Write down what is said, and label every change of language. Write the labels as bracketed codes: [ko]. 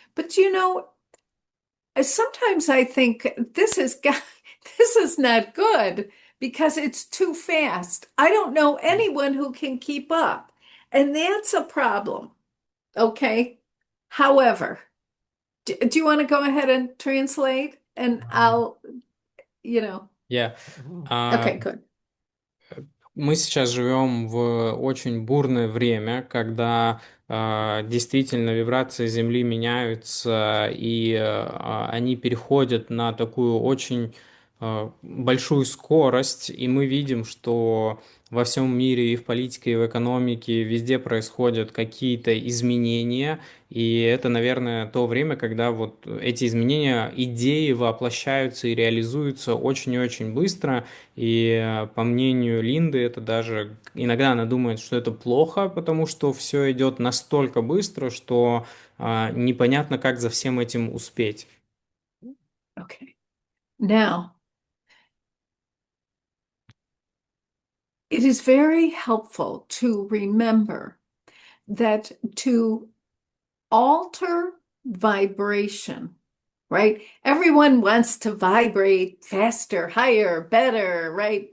[en] But sometimes I think this is not good because it's too fast. I don't know anyone who can keep up. And that's a problem. Okay. However, do you want to go ahead and translate? And Yeah. okay, good. [ru] Мы сейчас живем в очень бурное время, когда действительно вибрации Земли меняются, и они переходят на такую очень большую скорость, и мы видим, что во всем мире и в политике, и в экономике везде происходят какие-то изменения, и это, наверное, то время, когда вот эти изменения, идеи воплощаются и реализуются очень и очень быстро, и по мнению Линды, это даже иногда она думает, что это плохо, потому что все идет настолько быстро, что непонятно, как за всем этим успеть. [en] Okay. Now, it is very helpful to remember that to alter vibration, right? Everyone wants to vibrate faster, higher, better, right?